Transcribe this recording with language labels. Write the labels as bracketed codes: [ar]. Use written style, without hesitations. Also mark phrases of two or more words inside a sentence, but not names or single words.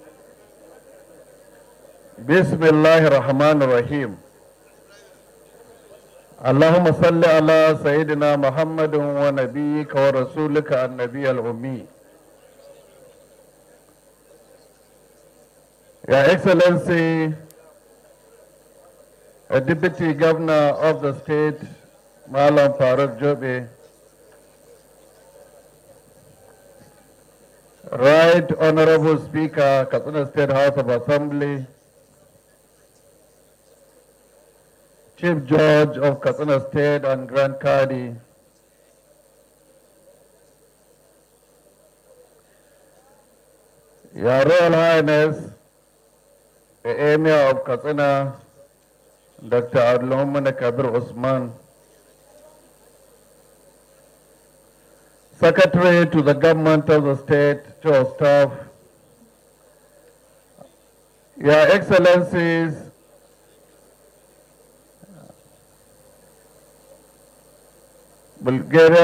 [ar] بسم الله الرحمن الرحيم. اللهم صل على سيدنا محمد ونبيك ورسولك النبي الأمي. [en] Your Excellency, a Deputy Governor of the state, Malam Faruk Jobe, Right Honorable Speaker, Katsina State House of Assembly, Chief Judge of Katsina State and Grand Kadi, Your Royal Highness, the Emir of Katsina, Dr. Abdulrahman Kabir Osman, Secretary to the Government of the State, Chief of Staff, Your Excellencies, Bulgarian